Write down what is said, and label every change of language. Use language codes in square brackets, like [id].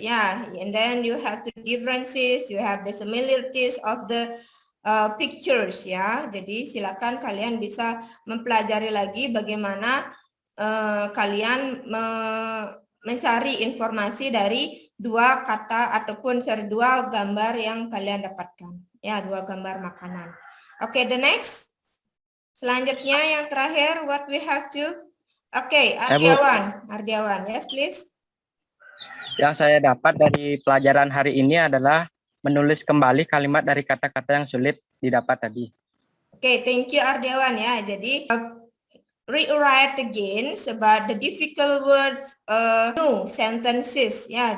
[en] Yeah, and then you have the differences, you have the similarities of the pictures ya. [id] Jadi silakan kalian bisa mempelajari lagi bagaimana kalian mencari informasi dari 2 kata ataupun 2 gambar yang kalian dapatkan. Ya, 2 gambar makanan. Oke, [en] the next. [id] Selanjutnya yang terakhir, [en] what we have to. [id] Oke, Ardiawan. Ardiawan, [en] yes please. [id] Yang saya dapat dari pelajaran hari ini adalah menulis kembali kalimat dari kata-kata yang sulit didapat tadi. [en] Okay, thank you Ardiawan ya. Jadi rewrite again about the difficult words, new sentences ya.